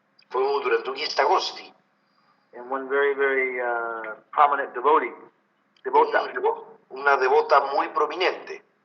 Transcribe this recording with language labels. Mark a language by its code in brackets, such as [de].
[es] Fue durante un Istagosti. [en] and one very, very prominent devotee, devota, [es] Una devota muy prominente,